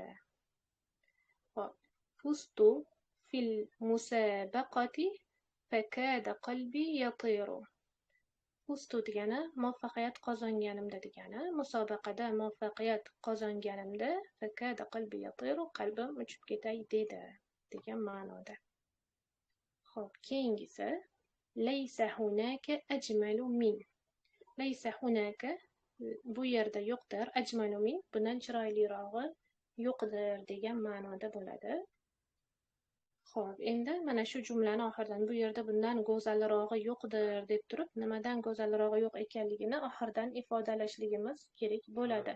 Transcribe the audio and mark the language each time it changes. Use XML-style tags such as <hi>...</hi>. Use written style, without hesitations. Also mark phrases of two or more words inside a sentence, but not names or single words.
<ar>Xo'p, فزت في المسابقة فكاد قلبي يطير.</ar> <uz>Fustu degani muvaffaqiyat qozonganimda degani, musobaqada muvaffaqiyat qozonganimda</uz> <ar>فكاد قلبي يطير,</ar> <uz>qalbim uchib ketay dedi degan ma'noda. Xo'p, keyingisi</uz> <ar>ليس هناك أجمل من. ليس هناك</ar> <uz>bu yerda yo'qdir,</uz> <ar>أجمل من</ar> <uz>bundan chiroylirog'i yo'qdir degan ma'noda bo'ladi. Xo'p, endi mana shu jumlani oxiridan bu yerda bundan go'zalrog'i yo'qdir deb turib, nimadan go'zalrog'i yo'q ekanligini oxiridan ifodalashligimiz kerak bo'ladi.</uz>